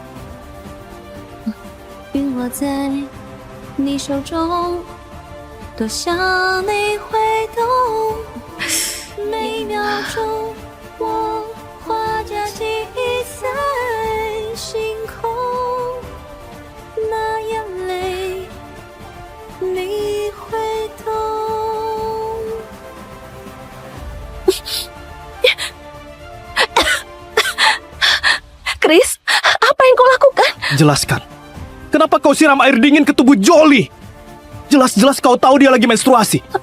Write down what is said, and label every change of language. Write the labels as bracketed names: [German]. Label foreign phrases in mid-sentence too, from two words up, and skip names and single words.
[Chinese] 陨落在你手中，多想你会懂。每秒钟，我画着记忆在星空，那眼泪你会懂。 [Indonesian] Kris, apa yang kau lakukan? Jelaskan. Kenapa kau siram air dingin ke tubuh Jolie? Jelas-jelas kau tahu dia lagi menstruasi.